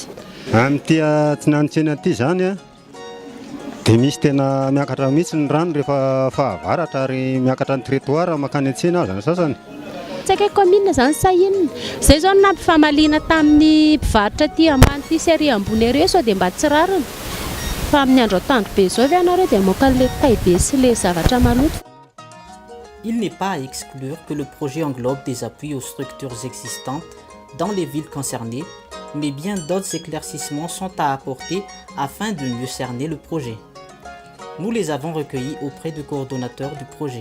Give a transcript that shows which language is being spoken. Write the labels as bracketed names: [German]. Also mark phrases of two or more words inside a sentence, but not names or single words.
[Malagasy] Amin'ity atsinanitsena ity zany a dia misy tena miakatra mihitsy ny rano rehefa fahavaratra ary miakatra ny trottoir makany an-tsena aza ny sasany. Tsy haiko commune zany sahinina. Zay zao nampifamaliana tamin'ny mpivarotra aty ambany ity série ambony ery sao dia mba tsy rariny. Fa amin'ny andro atoandro be zao ianareo dia moka [French] le taille [Malagasy] sy le zavatra maloto. [French] Il n'est pas à exclure que le projet englobe des appuis aux structures existantes dans les villes concernées, mais bien d'autres éclaircissements sont à apporter afin de mieux cerner le projet. Nous les avons recueillis auprès du coordonnateur du projet.